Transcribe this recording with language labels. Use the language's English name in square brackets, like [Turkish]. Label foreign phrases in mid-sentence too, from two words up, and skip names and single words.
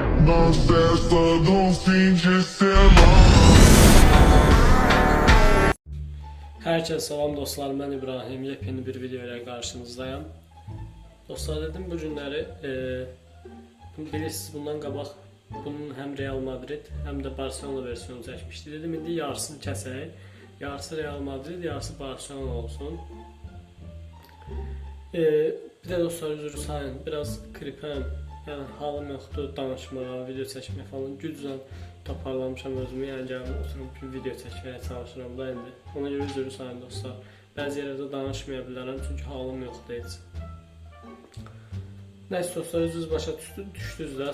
[Portuguese] na festa do fim de semana. [Azerbaijani] Herkese salam dostlar, ben İbrahim. [Turkish] Yepyeni bir video ile karşınızdayım. [Azerbaijani] Dostlar, dedim bu günləri bilirsiniz, bundan qabaq bunun hem Real Madrid hem de Barcelona versiyonu çəkmişdi. Dedim indi yarısını kəsək. Yarısı Real Madrid, yarısı Barcelona olsun. Bir de dostlar, üzr sayın, biraz kripəm. Yəni halım yoxdur danışmağa, video çəkmək falan. Güclə toparlamışam özümü. Yəni gəlib oturup bir video çəkməyə çalışıram da indi. Ona görə üzr sayın dostlar. Bəzi yerlərdə danışmaya bilərəm çünki halım yoxdur heç. Nəysə dostlar, üzünüz başa düşdünüz də.